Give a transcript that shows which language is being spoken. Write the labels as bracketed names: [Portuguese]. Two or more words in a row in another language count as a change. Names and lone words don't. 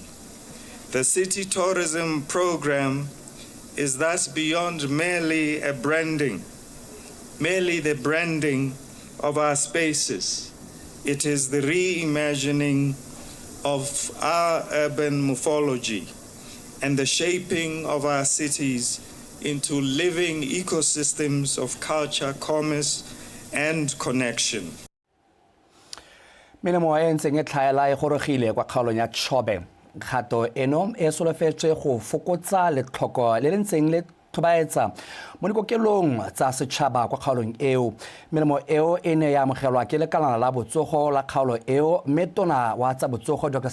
[English] The City Tourism Program is thus beyond merely the branding of our spaces. It is the reimagining of our urban morphology and the shaping of our cities into living ecosystems of culture, commerce, and connection. [Tswana] Melemo e ntseng e tlhaela e gorogile kwa kgaolong ya Chobeng. Kgato eno e solofetswe go fokotsa letlhoko le le ntseng le thobaetsa mo dikokelong tsa setšhaba kwa kgaolong eo. Melemo eo e ne ya amogelwa ke lekalana la botsogo la kgaolo eo mme tona wa tsa botsogo Dr.